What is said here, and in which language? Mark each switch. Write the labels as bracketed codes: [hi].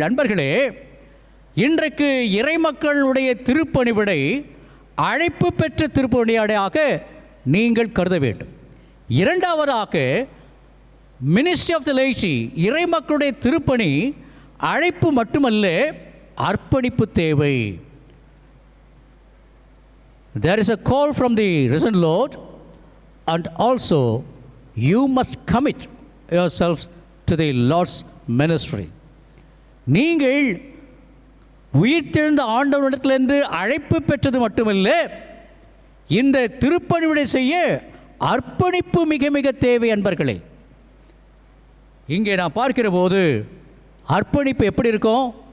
[ta] அன்பர்களே, இன்றைக்கு இறைமக்களுடைய திருப்பணிவிடை அழைப்பு பெற்ற திருப்பணியாக நீங்கள் கருத வேண்டும். இரண்டாவதாக மினிஸ்ட்ரி ஆஃப் த லேய்டி, இறைமக்களுடைய திருப்பணி அழைப்பு மட்டுமல்ல, அர்ப்பணிப்பு தேவை. [en] There is a call from the risen Lord, and also you must commit yourselves to the Lord's ministry. [ta] நீங்கள் உயிர்த்தெழுந்த ஆண்டவரிடத்திலிருந்து அழைப்பு பெற்றது மட்டுமல்ல, இந்த திருப்பணிவிடை செய்ய அர்ப்பணிப்பு மிக மிக தேவை. அன்பர்களே, இங்கே நான் பார்க்கிற போது அர்ப்பணிப்பு எப்படி இருக்கும்?